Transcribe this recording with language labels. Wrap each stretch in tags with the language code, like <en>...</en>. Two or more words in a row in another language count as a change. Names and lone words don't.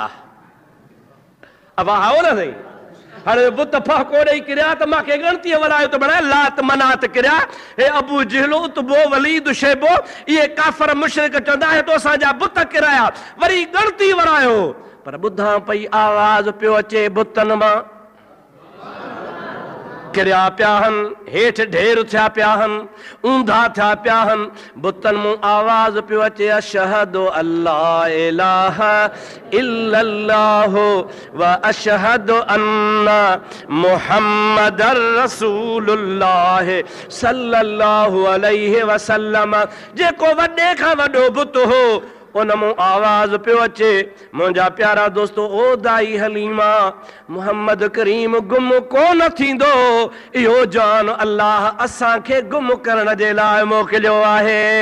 <sd>अब आओ न सही, हाणे बुत फहको ॾेई किरिया त मूंखे गणतीअ वरायो त बणाए, लात मनात किरिया, हे अबू जहलो उतबो वलीद शैबो, इहे काफ़र मुशरिक चवंदा हे तो असांजा बुत किराया, वरी गणती वरायो। पर ॿुधां पई आवाज़ पियो अचे बुतनि मां, किरिया पिया आहिनि, हेठि ढेर थिया पिया आहिनि, ऊंधा थिया पिया आहिनि, बुतनि मूं आवाज़ पियो अचे</sd> <ar>أشهد أن لا إله إلا الله وأشهد أن محمدا رسول الله صلى الله عليه وسلم.</ar> <sd>जेको वॾे खां वॾो बुत हो उन मूं आवाज़ पियो अचे, मुंहिंजा प्यारा दोस्तो, ओ दाई हलीमा, मुहम्मद करीम गुम कोन थींदो, इहो जान अल्लाह असांखे गुम करण जे लाइ मोकिलियो आहे।</sd>